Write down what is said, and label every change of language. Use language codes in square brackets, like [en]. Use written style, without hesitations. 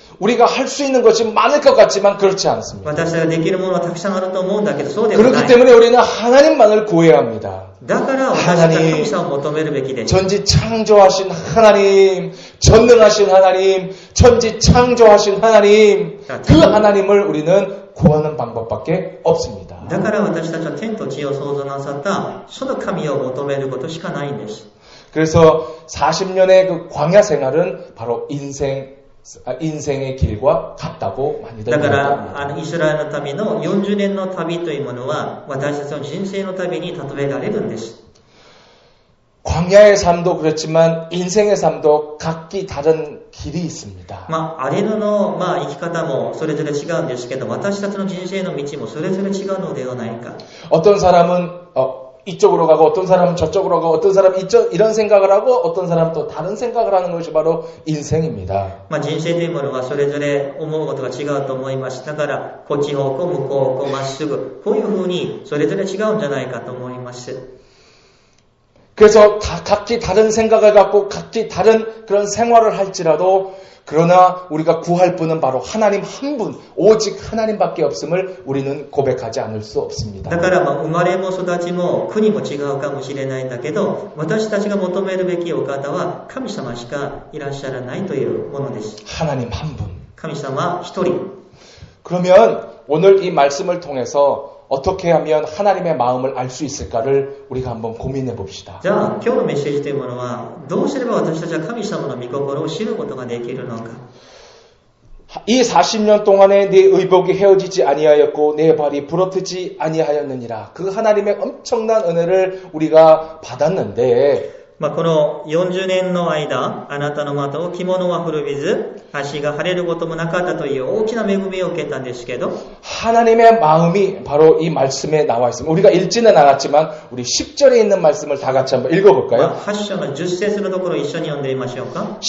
[ko] 우리가 할 수 있는 것이 많을 것 같지만 그렇지 않습니다. [ja] 私たちができるものはたくさんあると思うんだけど、そうではな [ko] 그렇기 [ja] い。 [ko] 때문에 우리는 하나님만을 구해야 합니다. [ja] だから私たちは神様を求めるべきです。 [ko] 전지 창조하신 하나님, 전능하신 하나님, 전지 창조하신 하나님, 그 하나님을 우리는 구하는 방법밖에 없습니다. [ja] だから私たちは天と地を創造なさったその神を求めることしかないんです。 [ko] 그래서 40년의 그 광야 생활은 바로 인생의 길과 같다고 많이들 [ja] だか [ko] 말합니다. [ja] らイスラエルの民の40年の旅というものは私たちの人生の旅に例えられるんです。 [ko] 광야의 삶도 그렇지만 인생의 삶도 각기 다른 길이 있습니다. [ja] あれの、生き方もそれぞれ違うんですけど、私たちの人生の道もそれぞれ違うのではないか。 [ko] 어떤 사람은 이쪽으로 가고 어떤 사람은 저쪽으로 가고 어떤 사람은 이런 생각을 하고 어떤 사람은 또 다른 생각을 하는 것이 바로 인생입니다. [ja] 人生というものはそれぞれ思うことが違うと思います。だからこっち方向、向こう方向、まっすぐ、こういうふうにそれぞれ違うんじゃないかと思います。 [ko] 그래서 각기 다른 생각을 갖고 각기 다른 그런 생활을 할지라도 그러나 우리가 구할 분은 바로 하나님 한 분, 오직 하나님밖에 없음을 우리는 고백하지 않을 수 없습니다. [ja] だから生まれも育ちも国も違うかもしれないんだけど、私たちが求めるべきお方は神様しかいらっしゃらないというものです。 [ko] 하나님 한 분. [ja] 神様一人。 [ko] 그러면 오늘 이 말씀을 통해서 어떻게 하면 하나님의 마음을 알 수 있을까를 우리가 한번 고민해 봅시다. [ja] じゃあ今日のメッセージというものはどうすれば私たちは神様の御心を知ることができるのか。 [ko] 이 40년 동안에 내 의복이 헤어지지 아니하였고 내 발이 부러뜨지 아니하였느니라. 그 하나님의 엄청난 은혜를 우리가 받았는데 [ja] この40年の間、あなたの股を着物は古びず、足が腫れることもなかったという大きな恵みを受けたんですけど、 [ko] 하나님의 마음이 바로 이 말씀에 나와 있습니다. 우리가 읽지는 않았지만 우리 10절에 있는 말씀을 다 같이 한번 읽어볼까요? [ja] 8章の10節のところを一緒に読んでみましょうか。